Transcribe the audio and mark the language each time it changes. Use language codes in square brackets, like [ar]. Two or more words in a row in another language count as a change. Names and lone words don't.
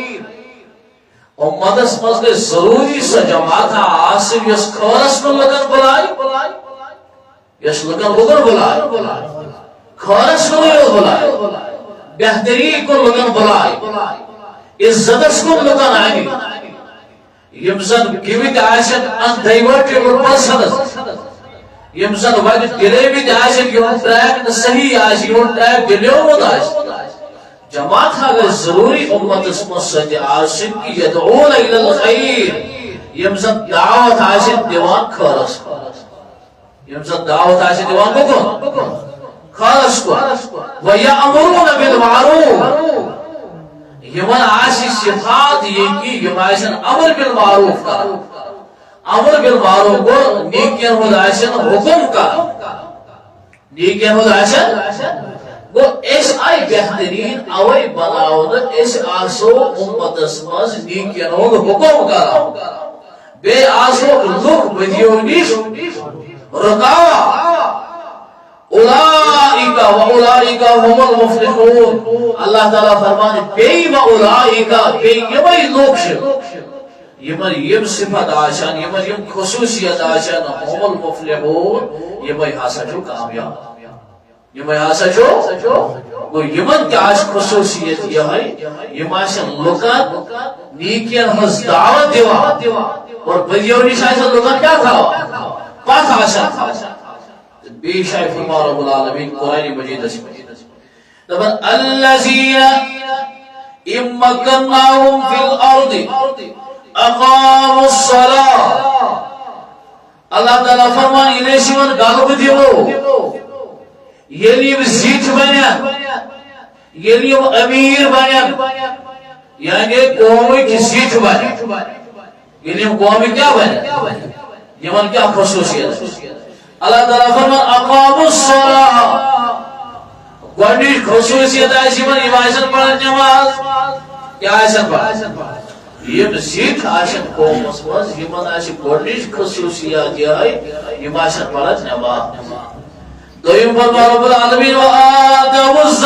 [ks] امتس مز گژھِ ضروٗری سۄ جماعت آسٕنۍ یۄس خٲرس کُن لُکن بُلایہِ یۄس لُکن کُن بُلایہِ خٲرس کُنٕے یوت بُلایہِ بہتری کُن لُکن بُلایہِ عزتس کُن لُکن انہِ یم زن گِوِتھ آسن [en] inevitable persons [ks] یم زن وتہِ ڈِلیمٕتۍ آسن یِمن ٹریک نہٕ صحیح آسہِ یِمن ٹریک ڈِلیومُت آسہِ جماعت گژھِ ضروٗری اُمتس منٛز سۄ تہِ آسٕنۍ کہِ [ar] یدعوٗنَ إِلَى الْخَيْرِ [ks] یم زن دعوت آسن دِوان خٲرس کُن یم زن دعوت آسن دِوان کُن خٲرس کُن [ar] وَیَأْمُرُونَ بِالْمَعْرُوفِ [ks] یمن آسہِ صفات یہ کہ یم آسن [ar] امر بالمعروف [ks] کران [ar] امر بالمعروف [ks] گوٚو نیکین ہُنٛد آسن حکم کران نیکین ہُنٛد آسن گوٚو أسۍ آیہِ بہتریٖن اوے بناونہٕ أسۍ آسو اُمتس منٛز نیکین ہُنٛد حکم کران بیٚیہِ آسو لُکھ بدیو نِش رُکاوان [ar] اولئک واولئک هم المفلحون [ks] اللہ تعالیٰ فرمانے بیٚیہِ واولئک بیٚیہِ یِمے لُکھ چھِ یمن یم صفت آسن یمن یم خصوصیت آسن [ar] هم المفلحون [ks] یمے ہسا چھُ کامیاب یمے ہسا چھُ گوٚو یمن تہِ آسہِ خصوصیت یِہوٚے یم آسن لُکن نیکین ہٕنٛز دعوت دِوان اور بدیو نِش آسن لُکن کیٛاہ تھاوان پتھ آسن بیٚیہِ شاید فرمان [ar] رب العالمین [ks] قرآن مجیدس دپان [ar] الذین إن مکناہم فی الارض اقاموا الصلاة [ks] اللہ تعالیٰ فرمان ییٚلہِ أسۍ یِمن غلبہٕ دِمو ییٚلہِ یِم زِٹھۍ بنن ییٚلہِ یِم أمیٖر بنن یعنی قومٕکۍ زِٹھۍ بنن ییٚلہِ یِم قومٕکۍ کیٛاہ بنن یِمن کیٛاہ خصوٗصیت اللہ تعالیٰ فرمان [ar] اقاموا الصلاة [ks] گۄڈنِچ خصوٗصیت آسہِ یِم آسن پران نماز کیٛاہ آسن پران یم زِٹھۍ آسن قومس منٛز یِمن آسہِ گۄڈنِچ خصوٗصیت یِہوٚے یِم آسن پران نماز دوٚیِم فرمان [ar] رب العالمین [ks] وآتوا